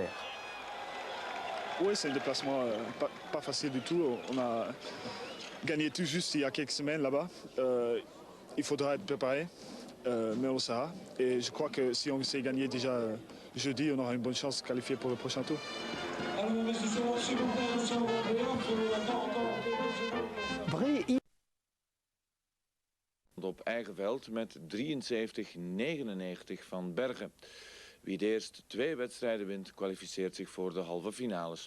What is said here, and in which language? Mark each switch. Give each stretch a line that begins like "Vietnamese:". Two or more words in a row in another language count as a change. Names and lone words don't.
French: Oui, c'est un déplacement pas facile du tout. On a gagné tout juste il y a quelques semaines là-bas. Il faudra être préparé, mais on le saura. Et je crois que si on sait gagner déjà jeudi, on aura une bonne chance de se qualifier pour le prochain tour.
Dutch: Op eigen veld met 73-99 van Bergen. Wie de eerste 2 wedstrijden wint, kwalificeert zich voor de halve finales.